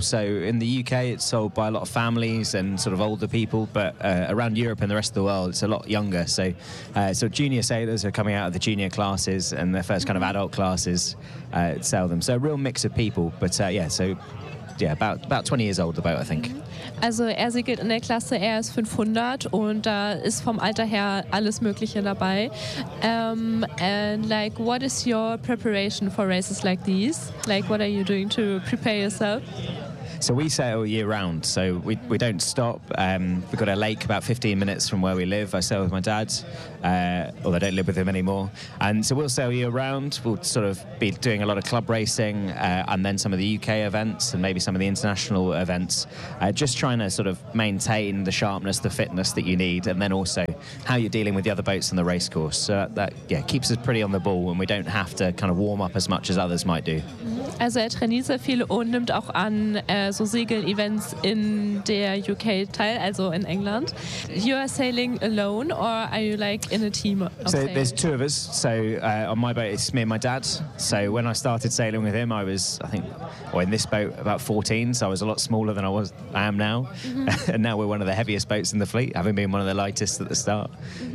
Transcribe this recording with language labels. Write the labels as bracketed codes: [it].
[en] So in the UK, it's sold by a lot of families and sort of older people. But around Europe and the rest of the world, it's a lot younger. So so junior sailors are coming out of the junior classes and their first kind of adult classes sail them. So a real mix of people. But about 20 years old, the boat, I think. [de] Also er segelt in der Klasse RS 500 und da ist vom Alter her alles Mögliche dabei. [en] And like, what is your preparation for races like these? Like, what are you doing to prepare yourself? So we sail year round, so we don't stop. We've got a lake about 15 minutes from where we live. I sail with my dad, although I don't live with him anymore. And so we'll sail year round. We'll sort of be doing a lot of club racing and then some of the UK events and maybe some of the international events. Just trying to sort of maintain the sharpness, the fitness that you need, and then also how you're dealing with the other boats on the race course. So that keeps us pretty on the ball and we don't have to kind of warm up as much as others might do. [de] Also er trainiert sehr viel und nimmt auch an so Segel-Events in der UK teil, also in England. [en] You are sailing alone or are you like in a team? So there's two of us. So on my boat, it's me and my dad. So when I started sailing with him, I was, in this boat, about 14. So I was a lot smaller than I am now. Mm-hmm. And now we're one of the heaviest boats in the fleet, having been one of the lightest at the start. Mm-hmm.